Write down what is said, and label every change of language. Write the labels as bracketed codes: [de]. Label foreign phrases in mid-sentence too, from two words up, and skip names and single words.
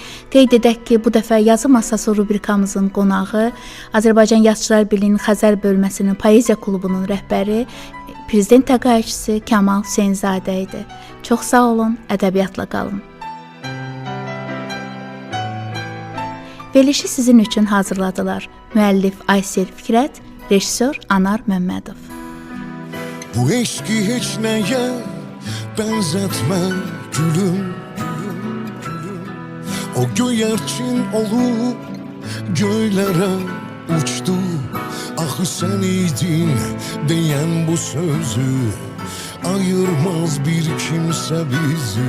[az] Qeyd edək ki, bu dəfə yazı masası rubrikamızın qonağı Azərbaycan Yazıçılar Birliyinin Xəzər bölməsinin Poeziya klubunun rəhbəri, prezident təqaüdçüsü Kamal Hüseynzadə idi. Çox sağ olun, ədəbiyyatla qalın. Verilişi sizin üçün hazırladılar. Müəllif Aysel Fikrət, rejissor Anar Məmmədov. [tr] Bu eşki heç nəyə benzetme gülüm, o göyerçin olup göylere uçtu. Ah sen idin diyen bu sözü ayırmaz bir kimse bizi.